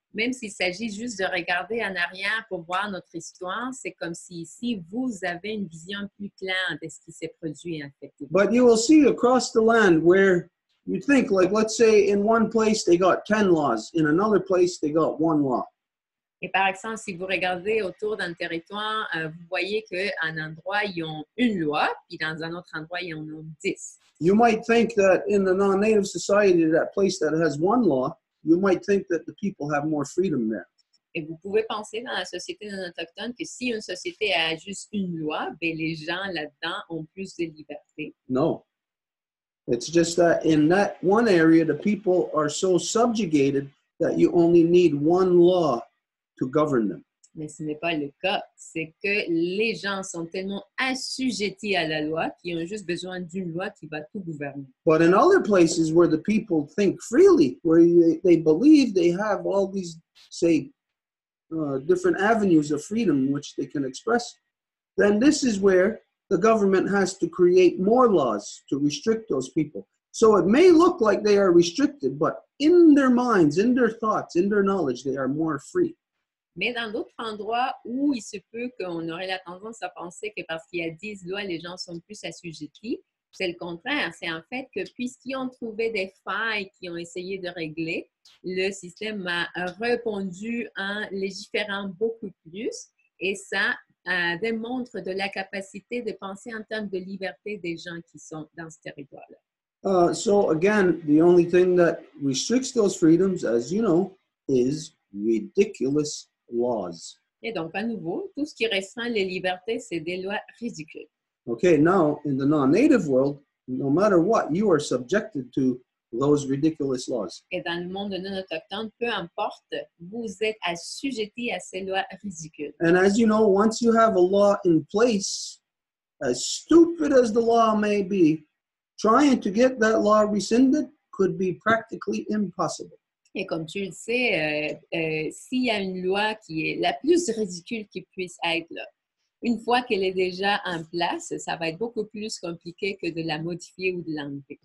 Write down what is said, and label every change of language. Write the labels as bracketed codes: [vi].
[fr] Même s'il s'agit juste de regarder en arrière pour voir notre histoire, c'est comme si ici, vous avez une vision plus claire de ce qui s'est produit en fait. [en] But you will see across the land where you think, like, let's say in one place they got 10 laws, in another place they got 1 law. [fr] Et par exemple, si vous regardez autour d'un territoire, vous voyez qu'un endroit, ils ont une loi, puis dans un autre endroit, ils en ont 10. [en] You might think that in the non-native society, that place that has 1 law, you might think that the people have more freedom there. [fr] Et vous pouvez penser dans la société non autochtone que si une société a juste une loi, ben les gens là-dedans ont plus de liberté. [en] No. It's just that in that one area, the people are so subjugated that you only need 1 law to govern them. [fr] Mais ce n'est pas le cas. C'est que les gens sont tellement assujettis à la loi qu'ils ont juste besoin d'une loi qui va tout gouverner. [en] But in other places where the people think freely, where they believe they have all these, say, different avenues of freedom in which they can express, then this is where the government has to create more laws to restrict those people. So it may look like they are restricted, but in their minds, in their thoughts, in their knowledge, they are more free. [fr] Mais dans d'autres endroits où il se peut qu'on aurait la tendance à penser que parce qu'il y a 10 lois, les gens sont plus assujettis, c'est le contraire. C'est en fait que puisqu'ils ont trouvé des failles qu'ils ont essayé de régler, le système a répondu en légiférant beaucoup plus et ça démontre de la capacité de penser en termes de liberté des gens qui sont dans ce territoire-là. [en] So again, the only thing that restricts those freedoms, as you know, is ridiculous laws. [fr] Et donc, à nouveau, tout ce qui restreint les libertés, c'est des lois ridicules. [en] Okay, now in the non-native world, no matter what, you are subjected to those ridiculous laws. [fr] Et dans le monde non autochtone, peu importe, vous êtes assujettis à ces lois ridicules. [en] And as you know, once you have a law in place, as stupid as the law may be, trying to get that law rescinded could be practically impossible. [fr] Et comme tu le sais, s'il y a une loi qui est la plus ridicule qui puisse être, là, une fois qu'elle est déjà en place, ça va être beaucoup plus compliqué que de la modifier ou de l'enlever.